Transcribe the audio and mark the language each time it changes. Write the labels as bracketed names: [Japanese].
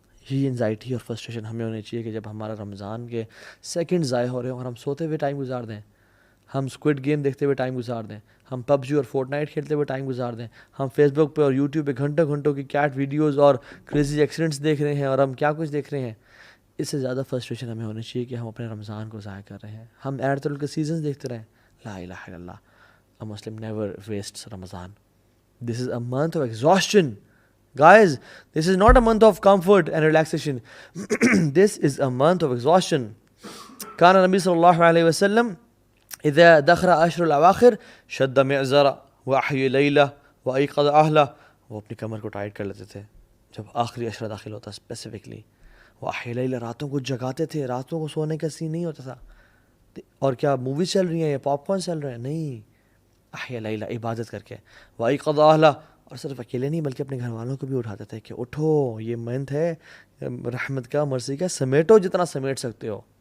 [Urdu] یہ انزائٹی اور فرسٹریشن ہمیں ہونی چاہیے کہ جب ہمارا رمضان کے سیکنڈ ضائع ہو رہے ہیں اور ہم سوتے ہوئے ٹائم گزار دیں, ہم اسکوڈ گیم دیکھتے ہوئے ٹائم گزار دیں, ہم پب جی اور فورٹ نائٹ کھیلتے ہوئے ٹائم گزار دیں, ہم فیس بک پہ اور یوٹیوب پہ گھنٹوں کی کیٹ ویڈیوز اور کریزی ایکسیڈنٹس دیکھ رہے ہیں, اور ہم کیا کچھ دیکھ رہے ہیں. اس سے زیادہ فرسٹریشن ہمیں ہونی چاہیے کہ ہم اپنے رمضان کو ضائع کر رہے ہیں, ہم ایرتل کے سیزنز دیکھتے رہیں. [Arabic] لا الہ الا اللہ, [English] a Muslim never wastes Ramadan. This is a month of exhaustion. Guys, this is not a month of comfort and relaxation. This is a month of exhaustion. [Arabic] كان النبي صلى الله عليه وسلم إذا دخل عشر الأواخر شد معزرة وأحيا ليلة وأيقظ أهله. [Urdu] وہ اپنی کمر کو ٹائٹ کر لیتے تھے جب آخری عشرہ داخل ہوتا, اسپیسیفکلی [Arabic] وأحيا ليلة, [Urdu] راتوں کو جگاتے تھے, راتوں کو سونے کا سین نہیں ہوتا تھا. اور کیا موویز چل رہی ہیں یا پاپ کارن چل رہے ہیں, نہیں, احیا لیلہ, عبادت کر کے. [Arabic] وأيقظ أهله, [Urdu] اور صرف اکیلے نہیں بلکہ اپنے گھر والوں کو بھی اٹھاتے تھے کہ اٹھو, یہ منتھ ہے رحمت کا, مرضی کا, سمیٹو جتنا سمیٹ سکتے ہو.